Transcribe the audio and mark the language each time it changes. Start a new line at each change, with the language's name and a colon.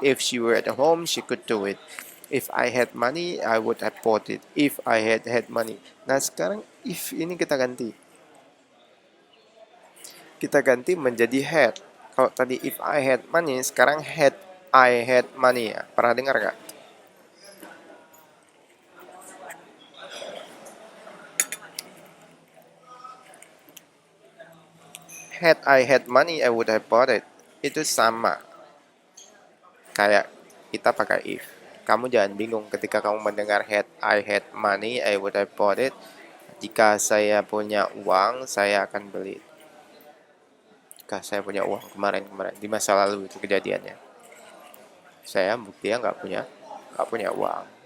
English: If she were at home, she could do it. If I had money, I would have bought it. If I had money.
Indonesian: Nah, sekarang if ini kita ganti. Kita ganti menjadi had. Kalau tadi
English: if I had money,
Indonesian: sekarang
English: had I had money
Indonesian: ya. Pernah dengar gak?
English: Had I had money, I would have bought it.
Indonesian: Itu sama kayak kita pakai if. Kamu jangan bingung ketika kamu mendengar
English: had I had money, I would have bought it.
Indonesian: Jika saya punya uang, saya akan beli. Jika saya punya uang kemarin di masa lalu itu kejadiannya. Saya buktinya nggak punya uang.